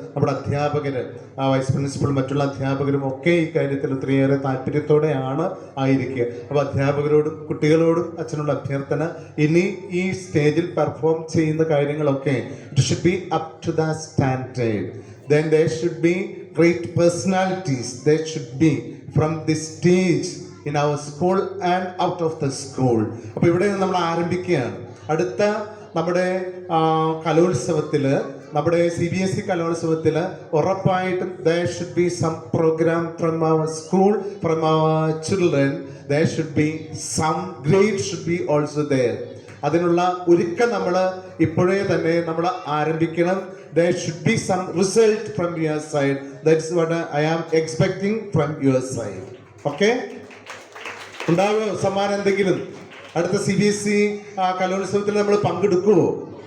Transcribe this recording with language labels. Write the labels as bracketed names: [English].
[Malayalam] നമ്മുടെ അധ്യാപകർ, vice principal, മറ്റുള്ള അധ്യാപകരും ഒക്കെ ഈ കാര്യത്തിൽ ഒത്തിരിയേറെ താല്പര്യത്തോടെയാണ് ആയിരിക്കുക. അപ്പോൾ അധ്യാപകരോടും കുട്ടികളോടും അച്ഛനുള്ള അഭ്യർത്ഥന, ഇനി ഈ സ്റ്റേജിൽ പെർഫോം ചെയ്യുന്ന കാര്യങ്ങളൊക്കെ [English] it should be up to the standard. Then there should be great personalities. There should be from this stage in our school and out of the school. [Malayalam] അപ്പോൾ ഇവിടെ നമ്മൾ ആരംഭിക്കുകയാണ്. അടുത്ത നമ്മുടെ കലോത്സവത്തിൽ, നമ്മുടെ CBSE കലോത്സവത്തിൽ ഉറപ്പായിട്ടും [English] there should be some program from our school, from our children. There should be some grade should be also there. [Malayalam] അതിനുള്ള ഒരുക്കം നമ്മൾ ഇപ്പോഴേ തന്നെ നമ്മൾ ആരംഭിക്കണം. [English] There should be some result from your side. That's what I am expecting from your side. [Malayalam] Okay? ഉണ്ടാകുമോ സമ്മാനം എന്തെങ്കിലും? അടുത്ത CBSE കലോത്സവത്തിൽ നമ്മൾ പങ്കെടുക്കുമോ?